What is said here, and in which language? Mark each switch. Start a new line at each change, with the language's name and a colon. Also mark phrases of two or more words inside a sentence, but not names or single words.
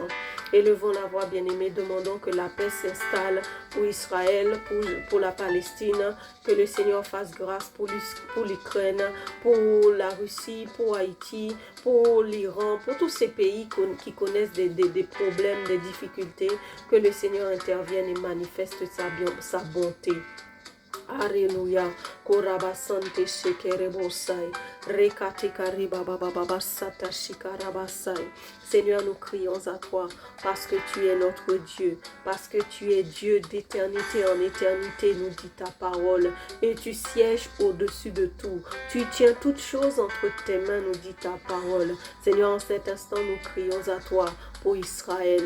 French: Élevons la voix, bien-aimés, demandons que la paix s'installe pour Israël, pour la Palestine, que le Seigneur fasse grâce pour l'Ukraine, pour la Russie, pour Haïti, pour l'Iran, pour tous ces pays qui connaissent des problèmes, des difficultés, que le Seigneur intervienne et manifeste sa bonté. Alléluia. Korabasante shekerebosai. Rekate kariba baba sata shikarabasai. Seigneur, nous crions à toi parce que tu es notre Dieu, parce que tu es Dieu d'éternité en éternité, nous dit ta parole, et tu sièges au-dessus de tout. Tu tiens toutes choses entre tes mains, nous dit ta parole. Seigneur, en cet instant, nous crions à toi pour Israël.